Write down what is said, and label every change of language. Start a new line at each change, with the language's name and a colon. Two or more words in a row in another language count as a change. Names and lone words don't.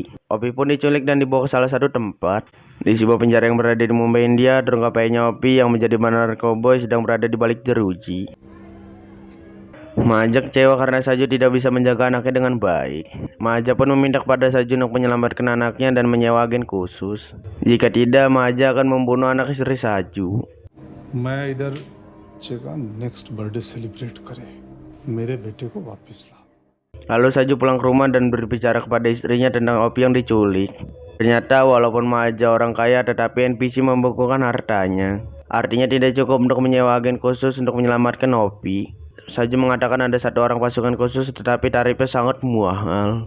Indonesian: Opi pun diculik dan dibawa ke salah satu tempat. Di sebuah penjara yang berada di Mumbai, India, terungkap ayahnya Opi yang menjadi bandar narkoba sedang berada di balik jeruji. Maja kecewa karena Saju tidak bisa menjaga anaknya dengan baik. Maja pun meminta kepada Saju untuk menyelamatkan anaknya dan menyewa agen khusus. Jika tidak, Maja akan membunuh anak istri Saju.
Hindi: मैं इधर जगह
English: next birthday celebrate
Hindi: करे मेरे बेटे को वापस ला।
Indonesian: Lalu Saju pulang ke rumah dan berbicara kepada istrinya tentang Opi yang diculik. Ternyata walaupun Maja orang kaya, tetapi NPC membukukan hartanya. Artinya tidak cukup untuk menyewa agen khusus untuk menyelamatkan Opi. Saju mengatakan ada satu orang pasukan khusus, tetapi tarifnya sangat mahal.